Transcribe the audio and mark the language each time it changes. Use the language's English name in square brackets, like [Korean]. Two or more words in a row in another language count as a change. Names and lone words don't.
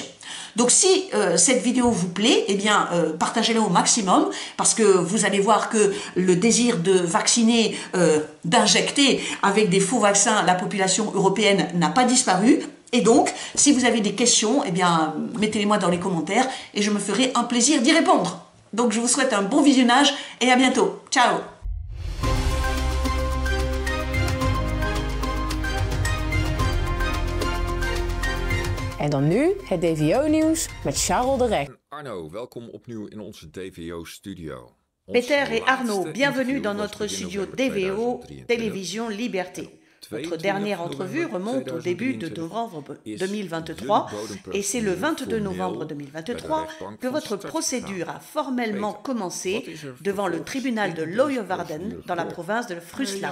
[French] Donc si cette vidéo vous plaît, eh bien partagez-la au maximum parce que vous allez voir que le désir de vacciner, d'injecter avec des faux vaccins la population européenne n'a pas disparu. Et donc, si vous avez des questions, eh bien mettez-les moi dans les commentaires et je me ferai un plaisir d'y répondre. Donc je vous souhaite un bon visionnage et à bientôt. Ciao! [Dutch] En dan nu het DVO-nieuws met Charles de Rek. Arno, welkom opnieuw in onze DVO-studio. [French] Peter et Arnaud, bienvenue dans notre studio DVO Télévision Liberté. Notre dernière entrevue remonte au début de novembre 2023 et c'est le 22 novembre 2023 que votre procédure a formellement commencé devant le tribunal de Leeuwarden dans la province de Friesland.